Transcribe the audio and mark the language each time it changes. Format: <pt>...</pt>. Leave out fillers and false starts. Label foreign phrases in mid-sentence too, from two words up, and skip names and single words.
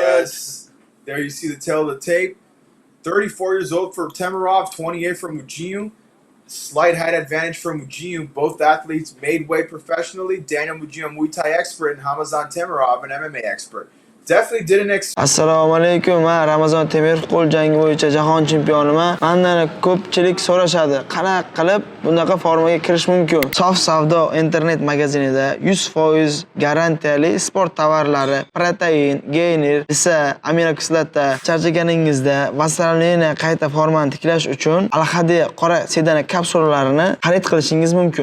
<en>Yes. There you see the tail of the tape. 34 years old for Temirov, 28 for Mugino. Slight height advantage for Mujiu. Both athletes made weight professionally. Daniel Mujiu, Muay Thai expert, and Рамазон Темиров, an MMA expert. Definitely didn't expect.</en> <uz>Assalomu alaykum. Men Рамазон Темиров qo'l jangi bo'yicha jahon chempioniman. Mendan ko'pchilik so'rashadi, qanaqa qilib bunaqa formaga kirish mumkin? Sof savdo internet magazinida 100% garantiyali sport tovarlari, protein, gainer, esa aminokislota, charchaganingizda vassalinni qayta formani tiklash uchun alhadi qora sedana kapsulalarini xarid qilishingiz mumkin.</uz>